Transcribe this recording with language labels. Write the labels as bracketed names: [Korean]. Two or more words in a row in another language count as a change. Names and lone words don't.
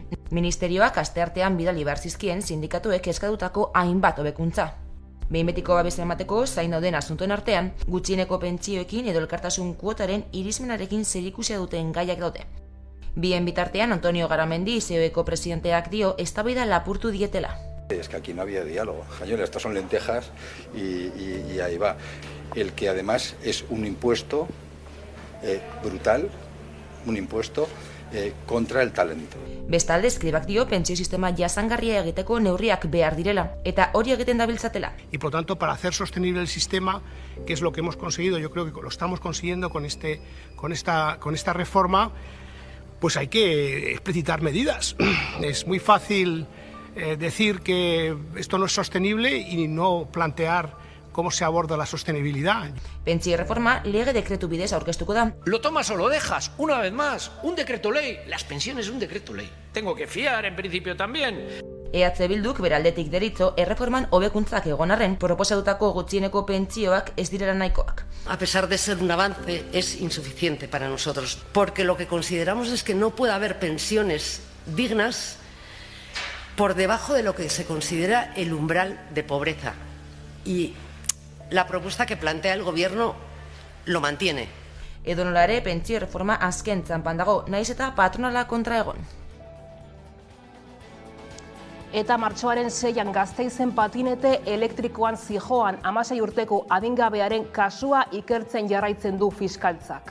[Basque] Ministerioak asteartean bidali behar zizkien sindikatuek eskatutako hainbat hobekuntza. Behin betiko babesa emateko zain dauden asuntuen artean, gutxieneko pentsioekin edo elkartasun kuotaren irizmenarekin zerikusia duten gaiak daude. Bien bitartean, Antonio Garamendi, COEko presidenteak dio, eztabaida lapurtu dietela. [Spanish] Es que aquí no había diálogo. Señores, estas son lentejas y ahí va. El que además es un impuesto brutal, un impuesto contra el talento. [Basque] Bestalde, Escribak dio pentsio sistema jasangarria egiteko neurriak behar direla, eta hori egiten dabiltzatela. [Spanish] Y por tanto, para hacer sostenible el sistema, que es lo que hemos conseguido, yo creo que lo estamos consiguiendo con esta reforma, pues hay que explicitar medidas. Es muy fácil decir que esto no es sostenible y no plantear cómo se aborda la sostenibilidad. [Basque] Pentsio reforma lege dekretu bidez aurkeztuko da. [Spanish] Lo tomas o lo dejas, una vez más, un decreto ley. Las pensiones un decreto ley. Tengo que fiar en principio también. [Basque] EH Bilduk bere aldetik deritzo erreforman hobekuntzak egon arren proposatutako gutxieneko pentsioak ez direla nahikoak. [Spanish] A pesar de ser un avance, es insuficiente para nosotros, porque lo que consideramos es que no puede haber pensiones dignas por debajo de lo que se considera el umbral de pobreza. Y la propuesta que plantea el Gobierno lo mantiene. [Basque] Edonola ere, pentsio reforma azken txanpan dago, naiz eta patronala kontra egon. Eta martxoaren 6an Gasteizen patinete elektrikoan zijoan 16 urteko adingabearen kasua ikertzen jarraitzen du fiskaltzak.